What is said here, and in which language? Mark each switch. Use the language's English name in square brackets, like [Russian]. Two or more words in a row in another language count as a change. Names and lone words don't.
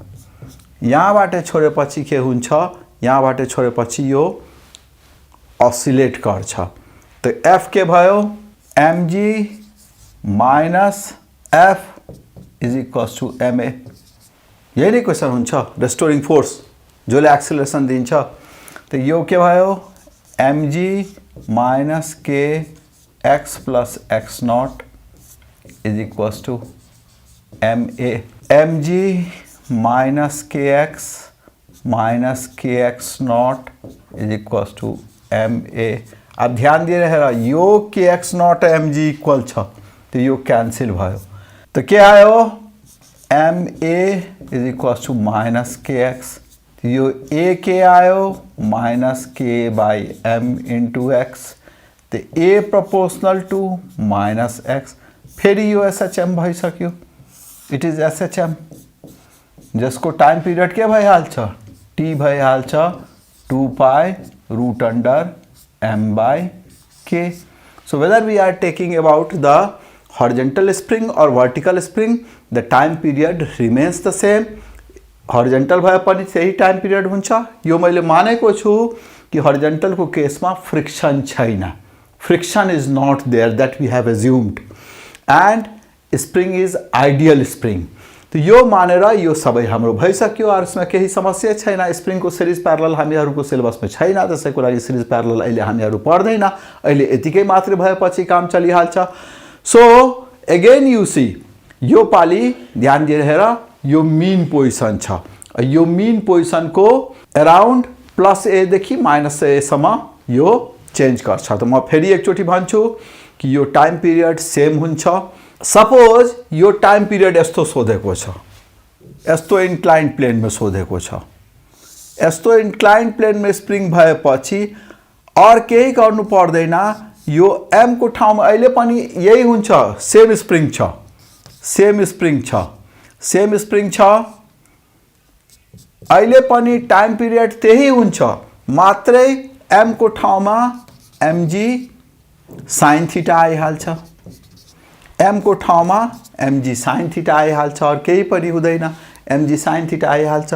[Nepali] यहाँबाट छोडेपछि के हुन्छ? यहाँबाट छोडेपछि यो ऑसिलेट गर्छ। तो f के भयो? [English] mg minus f is equals to ma. [Nepali] यही नै क्वेश्चन हुन्छ, [English] restoring force [Nepali] जसले एक्सेलरेशन दिन्छ। तो यो के भयो? [English] mg minus k x plus x0 is equals to ma. mg minus kx minus kx0 is equals to ma. [Nepali] अब [Hindi] ध्यान दिए रहेगा, [Nepali] यो kx0 mg इक्वल छ, तो यो कैंसिल भयो। तो क्या आयो? ma [English] is equals to minus kx, [Nepali] तो यो a के आयो [English] minus k by m into x, [Nepali] तो [English] a proportional to minus x. [Nepali] फिर यो SHM भइसक्यो, [English] it is SHM, [Nepali] जिसको टाइम पीरियड के भइहाल्छ? t भइहाल्छ 2 [English] pi root under m/k. So whether we are taking about the horizontal spring or vertical spring, the time period remains the same। [Nepali] horizontal भए पनि त्यही [English] time period [Nepali] हुन्छ। यो मैले मानेको छु कि horizontal को केसमा फ्रिक्सन छैन, [English] friction is not there, that we have assumed, and spring is ideal spring. [Nepali] तो यो मानेर यो सबै हाम्रो भइसक्यो [Hindi] और इसमें [Nepali] केही समस्या छैन। स्प्रिङ को [English] series parallel [Nepali] हामीहरूको सिलेबस में छैन, त्यसैको लागि [English] series parallel [Nepali] अहिले हामीहरू पढ्दैन, अहिले यतिकै मात्र भएपछि काम चलिहाल्छ। [English] so again you see, [Nepali] यो पाली ध्यान दिएर हेर, यो [English] mean position [Nepali] छ, यो [English] mean position [Nepali] को अराउंड [English] plus a [Nepali] देखि [English] minus a [Nepali] सम्म यो चेंज गर्छ। तो म फेरि एकचोटि भन्छु कि यो [English] time period [Nepali] सेम हुन्छ। सपोज यो [English] time period [Nepali] यस्तो सोधेको छ, यस्तो [English] inclined plane [Nepali] में सोधेको छ, यस्तो [English] inclined plane [Nepali] में स्प्रिङ भएपछि और केही गर्नु पर्दैन, यो m को ठाउँमा अहिले पनि यही हुन्छ, [English] same spring [Nepali] छ, [English] same spring [Nepali] छ, [English] same spring [Nepali] छ, अहिले पनि [English] time period [Nepali] त्यही हुन्छ, मात्रै m को ठाउँमा [English] mg sin theta [Nepali] आइहाल्छ, m को ठाउँमा [English] mg sin theta [Nepali] आइहाल्छ, और केही पनि हुँदैन, [English] mg sin theta [Nepali] आइहाल्छ.